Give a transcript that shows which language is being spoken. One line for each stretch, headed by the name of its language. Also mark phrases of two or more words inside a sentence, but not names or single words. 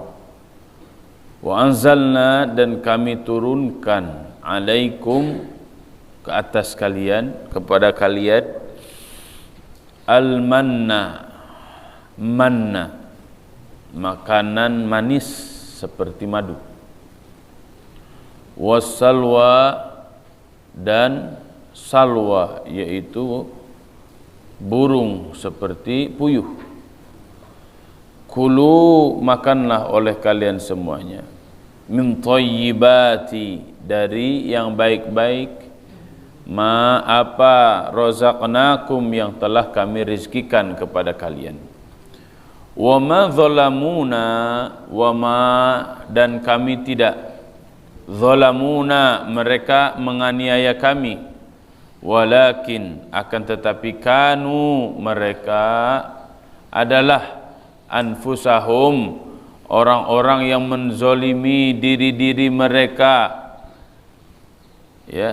Arabic: وأنزلنا,
Indonesian: dan kami turunkan, alaikum, ke atas kalian, kepada kalian, al-manna, manna, makanan manis seperti madu, wassalwa, dan salwa, yaitu burung seperti puyuh. Kulu, makanlah oleh kalian semuanya,
Arabic: من طيبات,
Indonesian: dari yang baik-baik, ma, apa, razaqnakum, yang telah kami rizkikan kepada kalian.
Arabic: وما ظلمونا، وما,
Indonesian: dan kami tidak, zalamuna, mereka menganiaya kami, walakin, akan tetapi, kanu, mereka adalah, anfusahum, orang-orang yang menzolimi diri-diri mereka, ya.